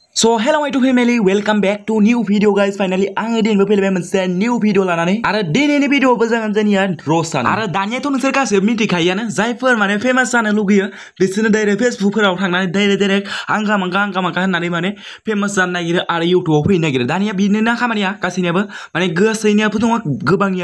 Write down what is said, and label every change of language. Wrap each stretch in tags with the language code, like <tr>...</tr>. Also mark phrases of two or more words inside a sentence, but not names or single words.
<en>So hello my family, welcome back to new video guys.</en> <brx>Finally आङो दिनैबो फैलायबाय मोनसे</brx> <en>new video</en> <brx>लानानै आरो दिनैनि भिडिअ'बो जागोन जोंनिया र'स्ट जानो आरो दानियाथ' नोंसोर गासैबो मिथिखायोआनो जायफोर माने फेमास जानो लुगैयो बिसोरनो डाइरेक्ट फेसबुकफोराव थांनानै डाइरेक्ट आंगा मांगा होननानै माने फेमास जानो नागिरो आरो इउटुबाव फैनो नागिरो दानिया बिनिनो खामानिया गासैनियाबो माने गासैनियाबो दङ गोबांनियानो</brx>